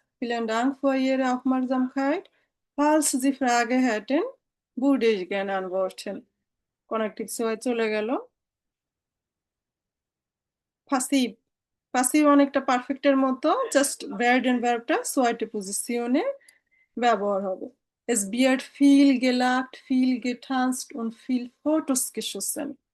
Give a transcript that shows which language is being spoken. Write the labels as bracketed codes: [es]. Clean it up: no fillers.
[de] Vielen Dank für Ihre Aufmerksamkeit. Falls Sie Frage hätten, würde ich gerne antworten. [bn] Connective সোয়াই চলে গেল। Passive, passive অনেকটা পারফেক্টের মতো, just verb and ভার্বটা সোয়াইটে পজিশনে ব্যবহার হবে। [de] Es wird viel gelacht, viel getanzt und viel Fotos geschossen.